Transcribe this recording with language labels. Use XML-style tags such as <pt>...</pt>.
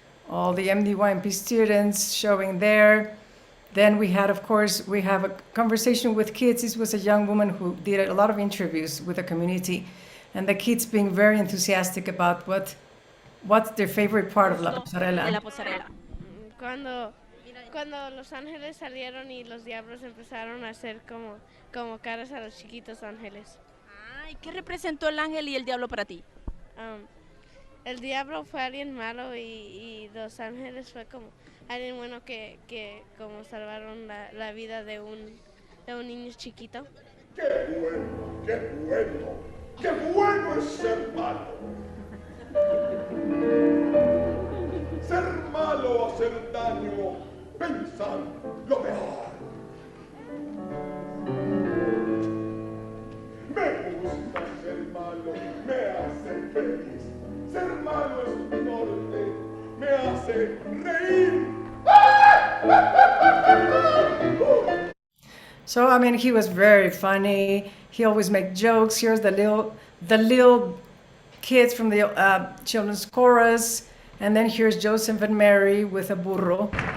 <en>All the MDYMP students showing there. Then we had, of course, we have a conversation with kids. This was a young woman who did a lot of interviews with the community, and the kids being very enthusiastic about what's their favorite part of La Posarela.</en> <es>De la posarela. Cuando los ángeles salieron y los diablos empezaron a hacer como caras a los chiquitos ángeles. Ay, ¿qué representó el ángel y el diablo para ti? El diablo fue alguien malo y los ángeles fue como alguien bueno que como salvaron la vida de un niño chiquito. ¡Qué bueno, qué bueno! ¡Qué bueno es ser malo! Ser malo o hacer daño, pensar lo peor. Me gusta ser malo, me hace feliz. Ser malo es un norte, me hace reír.</es> <en>So I mean, he was very funny. He always made jokes. Here's the little kids from the children's chorus, and then here's Joseph and Mary with a burro.</en>